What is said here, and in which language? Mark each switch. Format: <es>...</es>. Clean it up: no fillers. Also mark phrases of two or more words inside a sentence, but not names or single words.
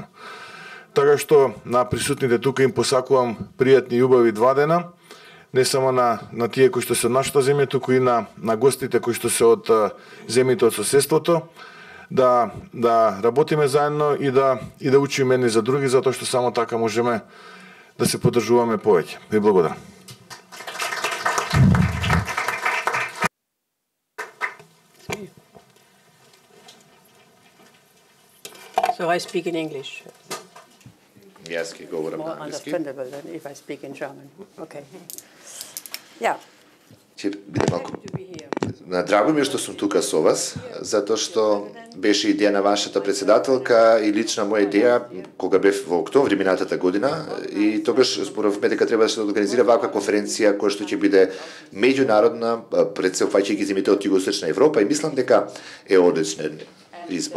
<mk>Така што на присутните тука им посакувам пријатни и убави 2 дена, не само на тие кои што се од нашата земја, туку и на гостите кои што се од земјите од соседството, да работиме заедно и да учиме едни за други, затоа што само така можеме да се поддржуваме повеќе. Ви благодарам.</mk> <en>So I speak in English. Yes,</en> <mk>ќе говорам</mk> <en>More</en> <mk>на англиски.</mk> <en>understandable than if I speak in German. Okay. Yeah.</en> <mk>Ќе биде малку.</mk> <en>Happy to be here.</en> <mk>Драго ми е што сум тука со вас, затоа што беше идеја на вашата председателка и лична моја идеја кога бев во октомври минатата година, и тогаш зборовме дека треба да се организира ваква конференција која што ќе биде меѓународна, пред се опфаќајќи земјите од Југоисточна Европа, и мислам дека е одличен избор.</mk>